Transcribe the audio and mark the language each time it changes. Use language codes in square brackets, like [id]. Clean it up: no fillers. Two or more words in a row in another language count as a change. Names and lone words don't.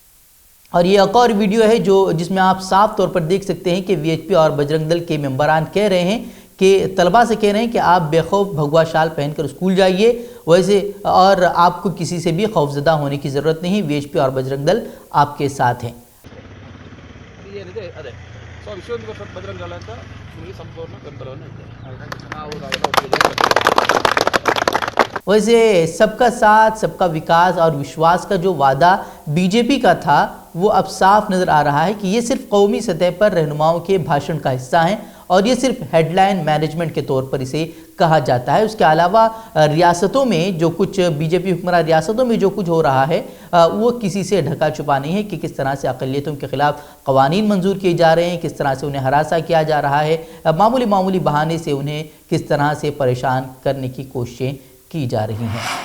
[ur] اور یہ ایک اور ویڈیو ہے جس میں آپ صاف طور پر دیکھ سکتے ہیں کہ VHP اور بجرنگ دل کے ممبران کہہ رہے ہیں کہ طلبہ سے کہہ رہے ہیں کہ آپ بے خوف بھگوا شال پہن کر اسکول جائیے، ویسے اور آپ کو کسی سے بھی خوفزدہ ہونے کی ضرورت نہیں، VHP اور بجرنگ دل آپ کے ساتھ ہیں. [kn] ಸೊ ವಿಶ್ವ ಬಜರಂಗ ಅಂತ ನಿಮಗೆ ಸಂಪೂರ್ಣ ಬೆಂಬಲವನ್ನು ಇದೆ. [ur] ویسے سب کا ساتھ، سب کا وکاس اور وشواس کا جو وعدہ بی جے پی کا تھا وہ اب صاف نظر آ رہا ہے کہ یہ صرف قومی سطح پر رہنماؤں کے بھاشن کا حصہ ہے اور یہ صرف [en] headline management [ur] کے طور پر اسے کہا جاتا ہے. اس کے علاوہ ریاستوں میں جو کچھ بی جے پی حکمران ریاستوں میں جو کچھ ہو رہا ہے وہ کسی سے ڈھکا چھپا نہیں ہے کہ کس طرح سے اقلیتوں کے خلاف قوانین منظور کیے جا رہے ہیں، کس طرح سے انہیں ہراساں کیا جا رہا ہے، معمولی بہانے سے انہیں کس طرح سے پریشان کرنے کی کوششیں کی جا رہی ہیں.